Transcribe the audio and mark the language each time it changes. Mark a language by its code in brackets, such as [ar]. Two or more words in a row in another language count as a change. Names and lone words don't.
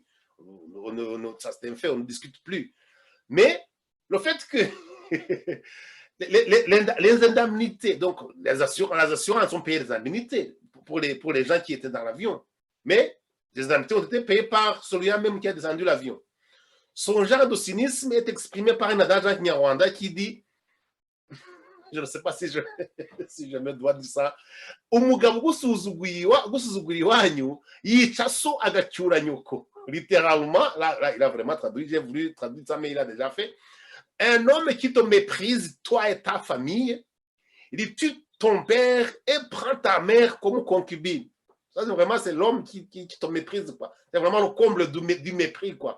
[fr] Ça, c'est un fait, on ne discute plus. Mais le fait que les indemnités, donc les assurances ont payé les indemnités pour les gens qui étaient dans l'avion. Mais les indemnités ont été payées par celui-là même qui a descendu l'avion. Son genre de cynisme est exprimé par un adage nyarwanda qui dit, je ne sais pas si je me dois dire ça, [rw] umugabo gusuzugura iwanyu yica so agacyura nyoko. [fr] Littéralement, là, il a vraiment traduit, j'ai voulu traduire ça, mais il a déjà fait. Un homme qui te méprise, toi et ta famille, il tue ton père et prend ta mère comme concubine. Ça, c'est vraiment, c'est l'homme qui te méprise, quoi. C'est vraiment le comble du mépris, quoi.